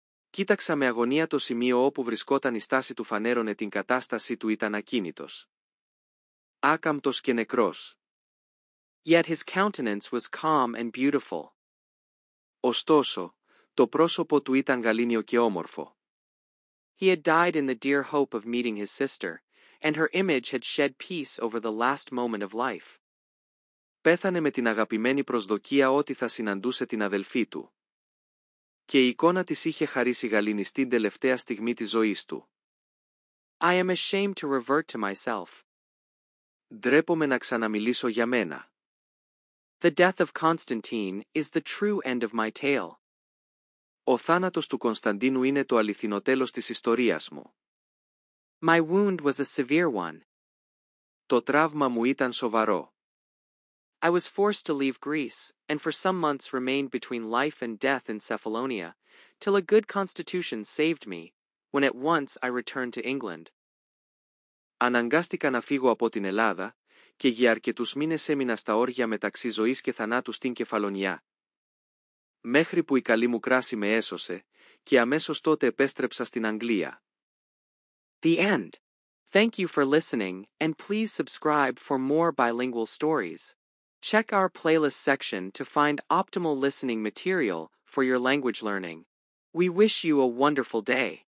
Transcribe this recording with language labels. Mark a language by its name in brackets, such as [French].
[Greek] Κοίταξα με αγωνία το σημείο όπου βρισκόταν η στάση του φανέρωνε την κατάσταση του ήταν ακίνητος. Άκαμπτος και νεκρός. [English] Yet his countenance was calm and beautiful. [Greek] Ωστόσο, το πρόσωπο του ήταν γαλήνιο και όμορφο. [English] He had died in the dear hope of meeting his sister, and her image had shed peace over the last moment of life. [Greek] Πέθανε με την αγαπημένη προσδοκία ότι θα συναντούσε την αδελφή του. Και η εικόνα της είχε χαρίσει γαλήνη στην τελευταία στιγμή της ζωής του. [English] I am ashamed to revert to myself. [Greek] Ντρέπομαι να ξαναμιλήσω για μένα. [English] The death of Constantine is the true end of my tale. [Greek] Ο θάνατος του Κωνσταντίνου είναι το αληθινό τέλος της ιστορίας μου. [English] My wound was a severe one. [Greek] Το τραύμα μου ήταν σοβαρό. [English] I was forced to leave Greece, and for some months remained between life and death in Cephalonia, till a good constitution saved me, when at once I returned to England. [Greek] Αναγκάστηκα να φύγω από την Ελλάδα, και για αρκετούς μήνες έμεινα στα όρια μεταξύ ζωής και θανάτου στην Κεφαλονιά. Μέχρι που η καλή μου κράση με έσωσε, και αμέσως τότε επέστρεψα στην Αγγλία. [English] The end. Thank you for listening, and please subscribe for more bilingual stories. Check our playlist section to find optimal listening material for your language learning. We wish you a wonderful day.